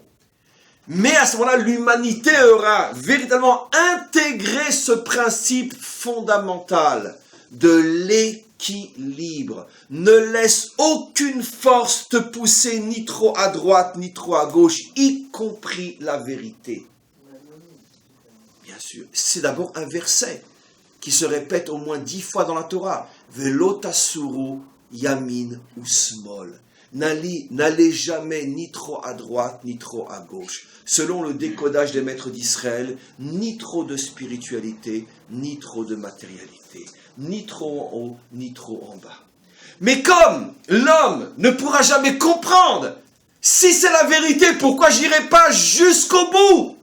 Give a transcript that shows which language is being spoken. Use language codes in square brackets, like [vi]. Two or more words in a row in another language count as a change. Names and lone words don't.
[fr] Mais à ce moment-là, l'humanité aura véritablement intégré ce principe fondamental de l'équilibre. Ne laisse aucune force te pousser ni trop à droite ni trop à gauche, y compris la vérité. Bien sûr, c'est d'abord un verset qui se répète au moins 10 fois dans la Torah. [he] ולא תסורו ימין ו שמאל. [fr] N'allez jamais ni trop à droite, ni trop à gauche. Selon le décodage des maîtres d'Israël, ni trop de spiritualité, ni trop de matérialité. Ni trop en haut, ni trop en bas. Mais comme l'homme ne pourra jamais comprendre, si c'est la vérité, pourquoi j'irai pas jusqu'au bout?